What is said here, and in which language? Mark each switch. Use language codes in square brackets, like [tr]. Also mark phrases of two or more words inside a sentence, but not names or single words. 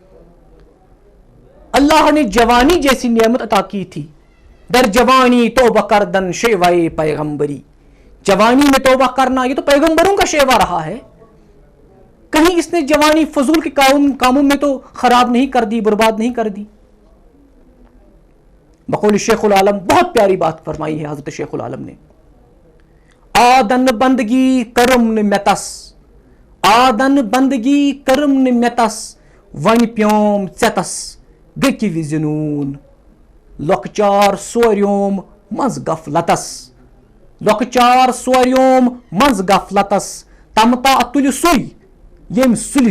[ur] اللہ نے جوانی جیسی نعمت عطا کی تھی، [fa] در جوانی توبہ کردن شیوائے پیغمبری، [ur] جوانی میں توبہ کرنا یہ تو پیغمبروں کا شیوا رہا ہے، کہیں اس نے جوانی فضول کے کاموں میں تو خراب نہیں کر دی، برباد نہیں کر دی۔ بقول شیخ العالم بہت پیاری بات فرمائی ہے حضرت شیخ العالم نے، [ks] آدن بندگی کرم نمتس، آدن بندگی کرم نمتس، ون پیوم ژیتس گٔکہِ وِزِ نوٗن لۄکچار سوریوم منٛز غفلتس لۄکچار سوریوم منٛز غفلتس تمتا تُلہِ سُے ییٚمۍ سُلہِ